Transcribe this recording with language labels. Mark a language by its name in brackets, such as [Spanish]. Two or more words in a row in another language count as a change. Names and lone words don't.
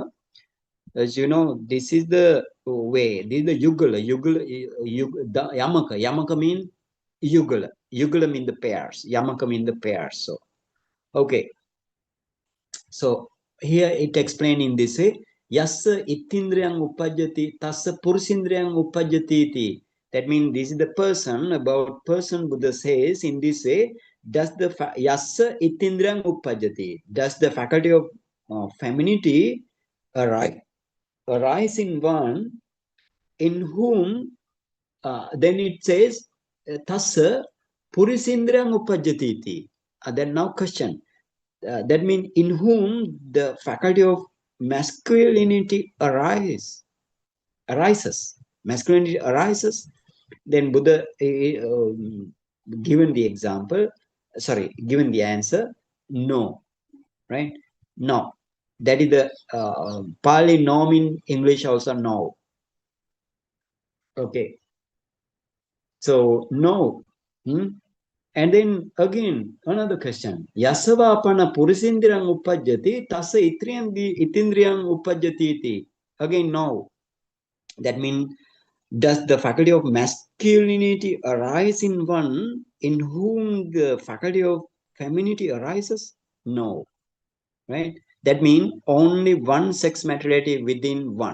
[English] As you know, this is the way. This is the the yamaka. Yamaka mean yugala. Yugala mean the pairs. Yamaka mean the pairs. So, okay. So here it explained in this way. [Pali] Yassa itindriyang upajjati, tassa purusindriyang upajjati iti. [English] That means this is the person, about person Buddha says in this way, does the [Pali] yassa itindriyang upajjati, [English] does the faculty of femininity arise in one in whom then it says [Pali] tassa purisindriyang upajjati iti. [English] Then now question, that means in whom the faculty of masculinity arises. Masculinity arises. Then Buddha given the example, given the answer, no, right? No. That is the Pali norm in English also no. Okay. So no. And then again, another question. [Pali] Yasavapana purisindriyang upajjati, tassa itindriyang upajjati iti. [English] Again, no. That means, does the faculty of masculinity arise in one in whom the faculty of femininity arises? No. Right? That means only one sex materiality within one.